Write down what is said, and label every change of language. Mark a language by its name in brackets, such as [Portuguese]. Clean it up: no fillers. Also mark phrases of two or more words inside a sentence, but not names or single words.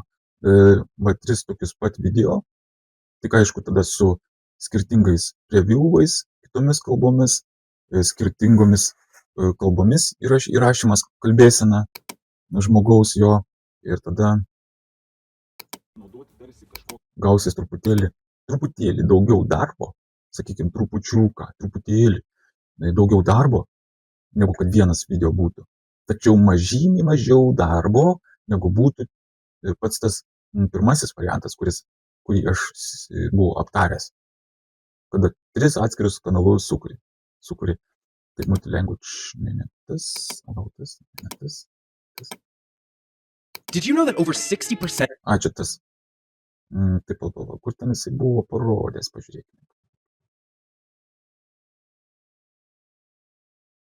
[Lithuanian] Va 3 tokius pat video, tik aišku tada su skirtingais reviewais, kitomis kalbomis, skirtingomis kalbomis įrašymas kalbėsena žmogaus jo ir tada gausis truputėlį daugiau darbo, sakykime, truputėlį daugiau darbo, negu kad vienas video būtų. Tačiau mažymiai mažiau darbo, negu būtų pats tas pirmasis variantas, kurį aš buvau aptaręs. Kada 3 atskirius kanalus sukuri. Tai multilanguage, ne tas. [English] Did you know that over 60%? [Lithuanian] Čia tas. Taip, kur ten jisai buvo parodęs, pažiūrėkime.